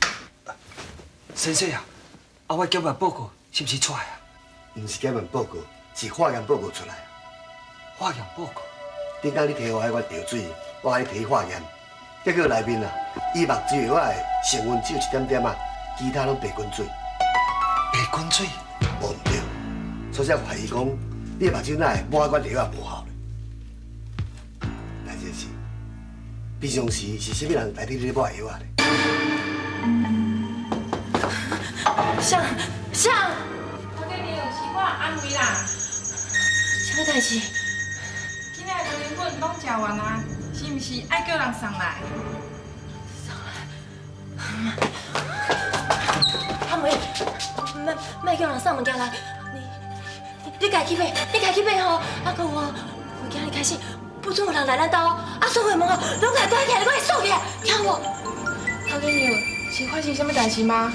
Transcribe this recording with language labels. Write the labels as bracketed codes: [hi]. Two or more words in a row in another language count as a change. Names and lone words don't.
[nan] 先生啊，我检验报告是不是出来啊？唔是检验报告，是化验报告出来。化验报告？顶工你摕我迄罐调水，我甲你摕去化验，结果内面啊，伊目睭的我的成分只有1点点啊，其他拢白滚水。白滚水？无唔对，所以才怀疑讲你的目睭哪会抹迄款药啊无效咧。赖先生，平常时是啥物人代替你咧抹药啊咧？上！头家娘，代志？今仔的零粉拢食完啊，是毋是爱叫人送来？阿妹，莫叫人送物件来，你家去买，你家去买吼。啊，搁有哦，有今日开始不准有人来咱家哦。啊，所有门哦，拢甲关起来，拢会锁起来，听有无？头家娘，是发生什么代志吗？